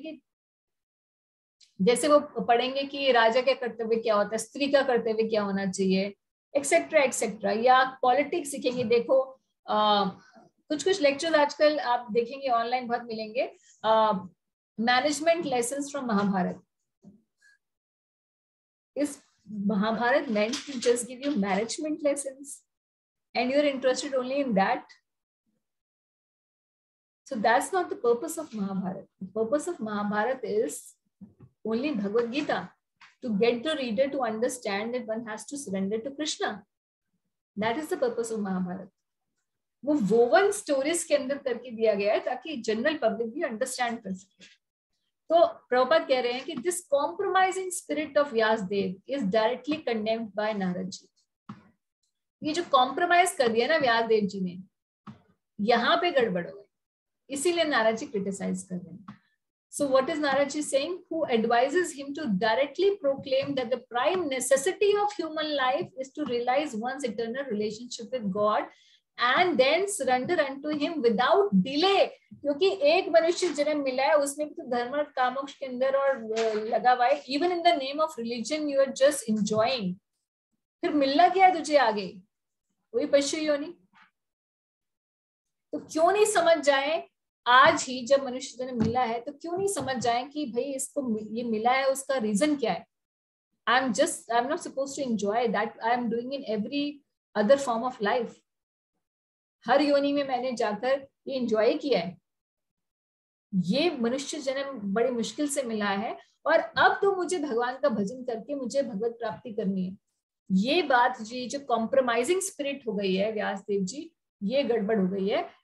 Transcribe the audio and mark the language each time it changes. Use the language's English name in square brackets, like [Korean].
[Hindi] कि जैसे वो पढ़ेंगे कि राजा का कर्तव्य क्या होता है, स्त्री का कर्तव्य क्या होना चाहिए, एक्सेट्रा एक्सेट्रा, या पॉलिटिक्स सीखेंगे। देखो कुछ लेक्चर्स आजकल आप देखेंगे ऑनलाइन बहुत मिलेंगे, [English] Management lessons from Mahabharata. इस Mahabharata meant to just give you management lessons and you're interested only in that? So that's not the purpose of Mahabharata. The purpose of Mahabharata is only Bhagavad Gita, to get the reader to understand that one has to surrender to Krishna. That is the purpose of Mahabharata. [Hindi] वो [English] woven stories [Hindi] के अंदर करके दिया गया है ताकि general public भी understand कर सके। तो प्रभुपाद कह रहे हैं कि [English] This compromising spirit of Vyasadev is directly condemned by Narada ji. [Hindi] ये जो कॉम्प्रोमाइज कर दिया ना व्यासदेव जी ने, यहाँ पे गड़बड़ हो गई, इसीलिए नारद जी क्रिटिसाइज कर रहे हैं। [English] So what is Narad ji saying? Who advises him to directly proclaim that the prime necessity of human life is to realize one's eternal relationship with God and then surrender unto him without delay। [Hindi] क्योंकि एक मनुष्य जन्म मिला है, उसमें भी तो धर्म और कामोक्ष के अंदर और लगा हुआ है। [English] Even in the name of religion you are just enjoying। [Hindi] फिर मिलना क्या है तुझे आगे? वही पशु योनि। तो क्यों नहीं समझ जाए आज ही जब मनुष्य जन्म मिला है, तो क्यों नहीं समझ जाए कि भाई इसको ये मिला है उसका रीजन क्या है। [English] I'm not supposed to enjoy that I am doing in every other form of life। [Hindi] हर योनि में मैंने जाकर ये एंजॉय किया है, ये मनुष्य जन्म बड़ी मुश्किल से मिला है और अब तो मुझे भगवान का भजन करके मुझे भगवत प्राप्ति करनी है। ये बात जी जो कॉम्प्रोमाइजिंग स्पिरिट हो गई है व्यासदेव जी, ये गड़बड़ हो गई है।